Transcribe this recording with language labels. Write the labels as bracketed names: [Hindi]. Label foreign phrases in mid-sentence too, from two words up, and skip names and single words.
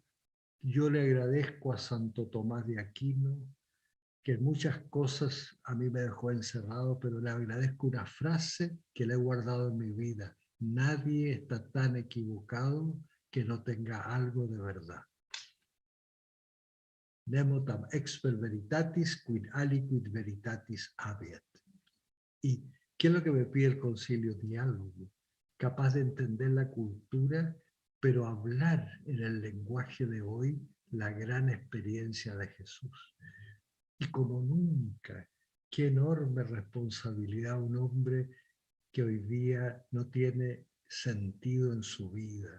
[Spanish] Yo le agradezco a Santo Tomás de Aquino, que muchas cosas a mí me dejó encerrado, pero le agradezco una frase que le he guardado en mi vida. Nadie está tan equivocado que no tenga algo de verdad. [Latin] Nemo tam exper veritatis, quid aliquid veritatis habeat. [Spanish] ¿Y qué es lo que me pide el concilio? Diálogo, capaz de entender la cultura, pero hablar en el lenguaje de hoy la gran experiencia de Jesús. Y como nunca, qué enorme responsabilidad un hombre que hoy día no tiene sentido en su vida.